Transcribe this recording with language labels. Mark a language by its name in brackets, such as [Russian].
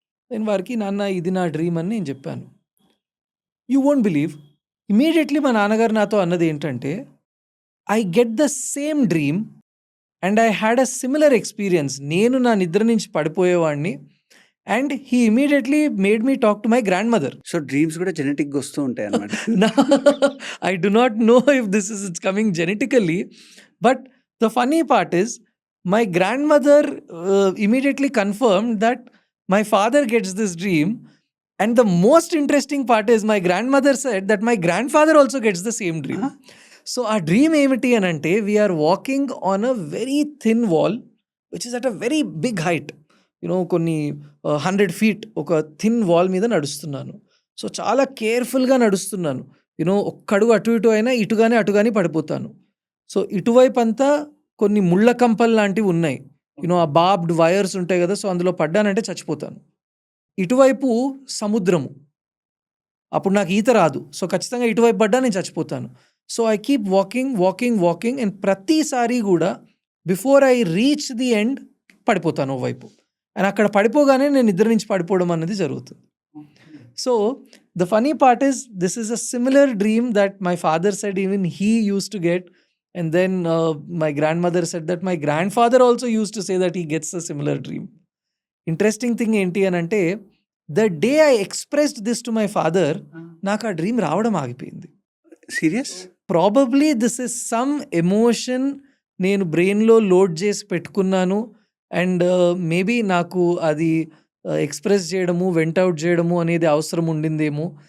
[Telugu] నేను వారికి, నాన్న ఇది నా డ్రీమ్ అని నేను చెప్పాను. [English] you won't believe, immediately [Telugu] మా నాన్నగారు నాతో అన్నది ఏంటంటే, [English] I get the same dream and I had a similar experience. [Telugu] నేను నా నిద్ర నుంచి పడిపోయేవాడిని. [English] And he immediately made me talk to my grandmother. [Telugu] So, dreams గూడా జెనెటిక్‌గా ఒస్తూ ఉంటాయన్నమాట. [English] I do not know if it's coming genetically, but the funny part is my grandmother immediately confirmed that my father gets this dream, and the most interesting part is my grandmother said that my grandfather also gets the same dream. Uh-huh. So our dream [Telugu] ఏమిటి అనంటే, [English] we are walking on a very thin wall which is at a very big height. [Telugu] కొన్ని 100 feet ఒక thin wall మీద నడుస్తున్నాను. So, చాలా కేర్‌ఫుల్‌గా నడుస్తున్నాను. ఒక్క అడుగు అటు ఇటు అయినా ఇటు గాని పడిపోతాను. సో, ఇటువైపంతా కొన్ని ముళ్ళ కంపలు లాంటివి ఉన్నాయి. ఆ బార్బ్డ్ వైర్స్ ఉంటాయి కదా! సో, అందులో పడ్డానంటే చచ్చిపోతాను. ఇటువైపు సముద్రము. అప్పుడు నాకు ఈత రాదు. సో, ఖచ్చితంగా ఇటువైపు పడ్డా నేను చచ్చిపోతాను. [English] so, I keep walking, walking, walking and [Telugu] ప్రతిసారి గూడా [English] before I reach the end [Telugu] పడిపోతాను ఓ వైపు. అండ్ అక్కడ పడిపోగానే నేను నిద్ర నుంచి పడిపోవడం అనేది జరుగుతుంది. [English] So, the funny part is this is a similar dream that my father said even he used to get, and then my grandmother said that my grandfather also used to say that he gets a similar dream. Interesting thing ఏంటి అనంటే the day I expressed this to my father [Telugu] నాకు ఆ dream రావడం ఆగిపోయింది. [English] Serious? Probably this is some emotion [Telugu] నేను బ్రెయిన్‌లో load చేసి పెట్టుకున్నాను. అండ్ మేబీ నాకు అది ఎక్స్‌ప్రెస్ చేయడము, వెంట్ ఔట్ చేయడము అనేది అవసరం ఉండిందేమో.